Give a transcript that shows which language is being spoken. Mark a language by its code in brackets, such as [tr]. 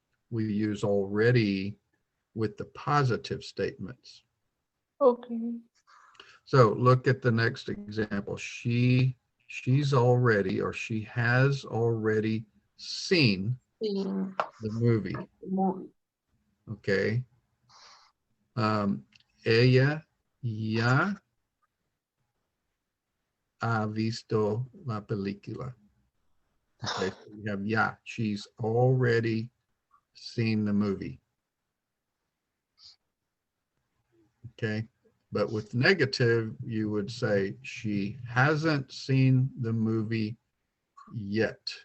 [en] We use already with the positive statements. Okay. So look at the next example. She's already, or she has already seen [es] Sí. [en] the movie. [es] Muy. [en] Okay. [es] Ella ya ha visto la película. [en] Okay, so we have ya. She's already seen the movie. Okay, but with negative, you would say she hasn't seen the movie yet.